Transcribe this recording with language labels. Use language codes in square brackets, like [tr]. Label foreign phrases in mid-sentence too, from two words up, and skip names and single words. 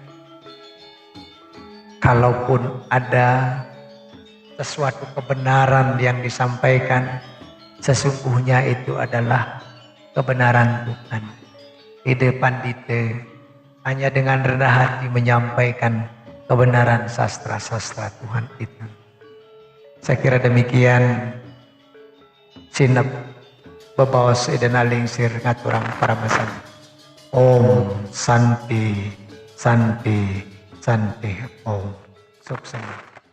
[id] Kalaupun ada sesuatu kebenaran yang disampaikan, sesungguhnya itu adalah kebenaran Tuhan. Ide Pandite hanya dengan rendah hati menyampaikan kebenaran sastra-sastra Tuhan itu. Saya kira demikian. [ban] Sinep bebaos Idenak Lingsir ngaturang paramesan. [sa] Om Santi Santi Santi Om. [id] Sukses.